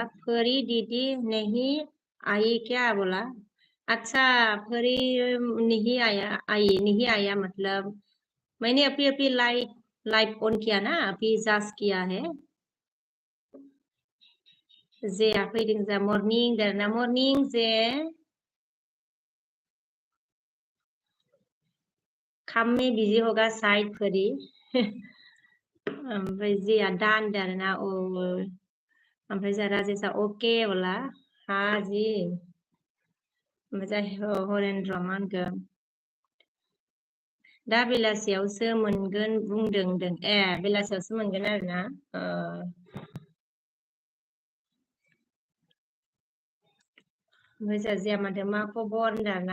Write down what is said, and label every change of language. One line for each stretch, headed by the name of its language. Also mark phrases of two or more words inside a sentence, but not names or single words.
Hindi: फरी दीदी नहीं आई क्या बोला? अच्छा, फरी नहीं आया मतलब मैंने अभी अभी लाइव ऑन किया ना, अभी जस्ट किया है.
Bodo: जे फैदों जा मॉर्निं दाना मॉर्निं जे खाम
Hindi: में बिजी होगा शायद
Bodo: फरी. ओमफ्राय जेया दान दाना ओ. ओमफ्राय जा राजेशा
Hindi: ओके बोला. हाँ जी.
Bodo: ओमफ्राय हरेन्द्र मा होनगोन? दा बेलासियावसो मोनगोन बुंदों. ए बेलासियावसो मोनगोन आरोना. ओमफ्राय जाजिया माथो मा खबर होनदाना?